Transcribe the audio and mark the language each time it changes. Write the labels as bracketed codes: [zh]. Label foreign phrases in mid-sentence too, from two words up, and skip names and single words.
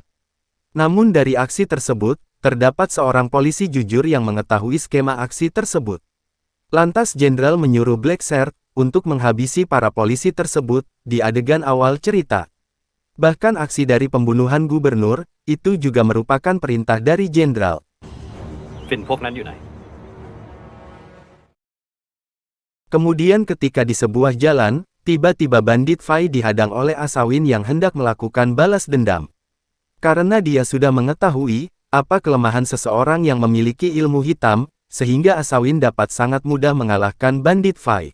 [id] Namun dari aksi tersebut, terdapat seorang polisi jujur yang mengetahui skema aksi tersebut. Lantas Jenderal menyuruh Black Shirt untuk menghabisi para polisi tersebut di adegan awal cerita. Bahkan aksi dari pembunuhan gubernur, itu juga merupakan perintah dari Jenderal. [th] ฝิ่นพวกนั้นอยู่ไหน [id] Kemudian ketika di sebuah jalan, tiba-tiba bandit Fai dihadang oleh Asawin yang hendak melakukan balas dendam. Karena dia sudah mengetahui apa kelemahan seseorang yang memiliki ilmu hitam, sehingga Asawin dapat sangat mudah mengalahkan bandit Fai.